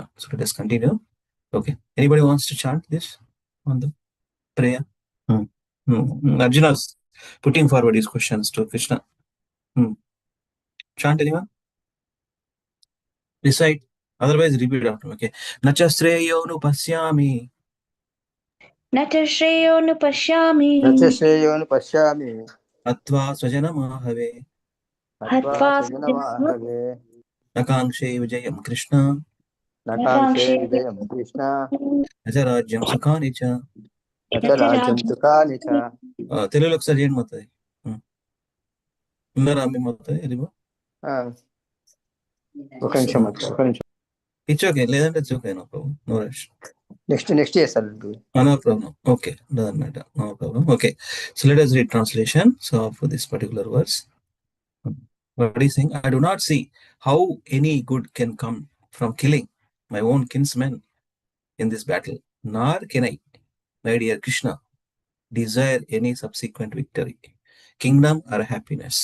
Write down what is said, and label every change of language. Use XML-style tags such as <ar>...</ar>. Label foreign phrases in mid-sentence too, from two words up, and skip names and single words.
<en>So let us continue. Okay. Anybody wants to chant this on the prayer? Arjuna's putting forward his questions to Krishna. Chant anyone? Recite. Otherwise, repeat after me.</en> <sa>Okay. न च श्रेयो अनुपश्यामि. न च श्रेयोऽनुपश्यामि न च श्रेयोऽनुपश्यामि हत्वा स्वजनमाहवे. हत्वा हत्वा स्वजनमाहवे न काङ्क्षे विजयं कृष्ण. न न काङ्क्षे काङ्क्षे विजयं कृष्ण न च राज्यं सुखानि च. न च राज्यं सुखानि च.</sa> <te>తెలుగులో ఒకసారి చేయండి మొత్తం. ఉన్నారా మీ మొత్తం ఎలిబో? ఒక నిమిషం ఒక నిమిషం.</te> <en>it's okay, లేదంటే it's okay, no problem, no rush.</en> <te>నెక్స్ట్ చేస్తాను.</te> <en>No problem. Okay, doesn't matter. No problem. Okay, so let us read translation. So for this particular verse, what is saying? I do not see how any good can come from killing my own kinsmen in this battle, nor can I, my dear Krishna, desire any subsequent victory, kingdom, or happiness.</en>